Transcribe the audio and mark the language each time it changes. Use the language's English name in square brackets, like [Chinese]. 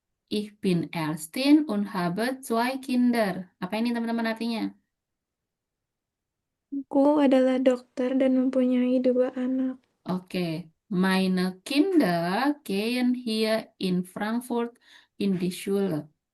[German] Ich bin Ärztin und habe 2 Kinder. [Indonesian] Apa ini teman-teman artinya? Aku adalah dokter dan mempunyai 2 anak. Oke. [German] Meine Kinder gehen hier in Frankfurt in die Schule.